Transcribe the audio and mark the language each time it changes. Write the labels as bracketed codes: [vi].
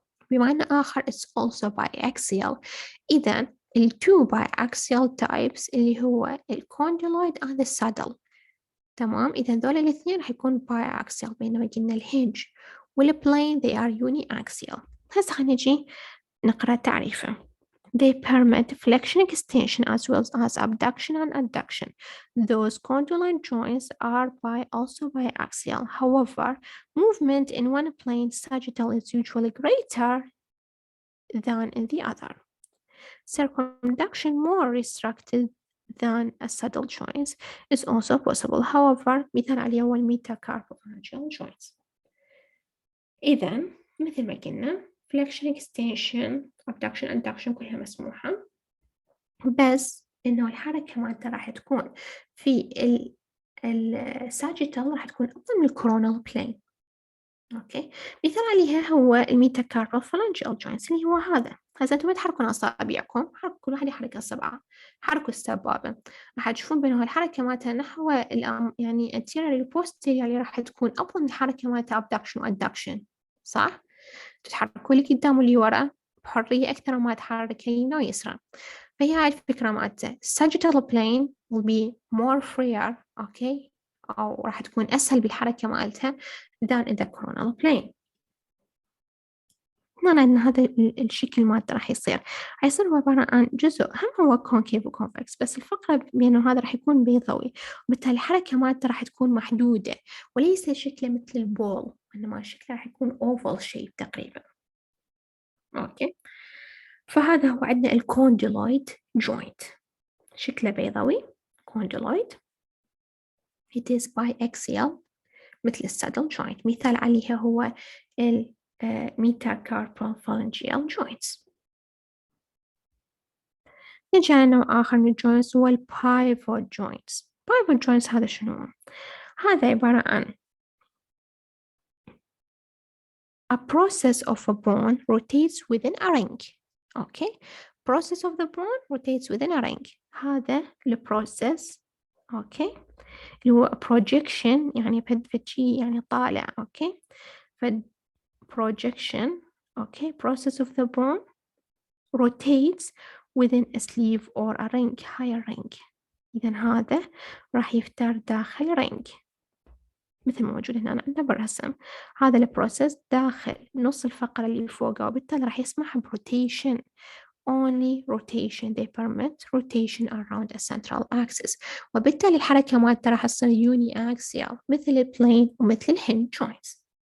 [ar] بمعنى آخر [en] it's also biaxial. [ar] إذا ال [en] two biaxial types [ar] اللي هو الcondyloid [en] and the saddle، [ar] تمام، إذا ذول الاثنين راح يكون biaxial، بينما قلنا الhinge والplane [en] they are uniaxial. [ar] هسه خلينا نجي نقرأ تعريفه. [en] They permit flexion, extension as well as abduction and adduction. Those condyloid joints are also biaxial. However, movement in one plane sagittal is usually greater than in the other. Circumduction, more restricted than a saddle joints, is also possible. [ar] However, مثال عليه هو metacarpophalangeal joints. إذا مثل ما قلنا flexion, extension, abduction, adduction كلها مسموحة، بس إنه الحركة مالته راح تكون في الساجيتال راح تكون أفضل من الكورونال بلين. أوكي، مثال عليها هو الميتاكاربوفالانجيال جوينتس اللي هو هذا. هسه أنتم تحركون أصابعكم، حركوا كل واحد يحرك أصبعه، حركوا السبابة، راح تشوفون بأنه الحركة مالتها نحو يعني anterior posterior اللي راح تكون أفضل من الحركة مالتها abduction وadduction، صح؟ تتحركوا لي قدام واللي ورا بحرية أكثر ما تحرك يمين ويسرى. فهي هاي الفكرة مالته. [en] sagittal plane will be more freer، [ar] أوكي، أو راح تكون أسهل بالحركة مالتها [en] than in the coronal plane. [ar] معنى أن هذا الشكل مالته راح يصير هو عبارة عن جزء هم هو concave وconvex، بس الفقرة بأنه هذا راح يكون بيضاوي، وبالتالي الحركة مالته راح تكون محدودة وليس شكله مثل البول، إنما شكله راح يكون oval shape تقريبا. أوكي، فهذا هو عندنا الكونديلويد جوينت، شكله بيضاوي condyloid. [en] It is biaxial [ar] مثل السادل جوينت. مثال عليها هو metacarpophalangeal joints. نجي على نوع آخر من الجوينتس هو pivot joints. [en] pivot joints [ar] هذا شنو؟ هذا عبارة عن [en] a process of a bone rotates within a ring. Okay, process of the bone rotates within a ring. [ar] هذا البروسيس، أوكي، اللي هو projection يعني بهالشي يعني طالع. أوكي، [en] projection okay process of the bone rotates within a sleeve or a ring [ar] هاي الرينج إذا هذا راح يفتر داخل رينج مثل ما موجود هنا عندنا بالرسم هذا البروسيس داخل نص الفقرة اللي فوقها وبالتالي راح يسمح بروتيشن [en] only rotation they permit rotation around a central axis [ar] وبالتالي الحركة مالته راح تصير uniaxial مثل البلين ومثل الهنج joints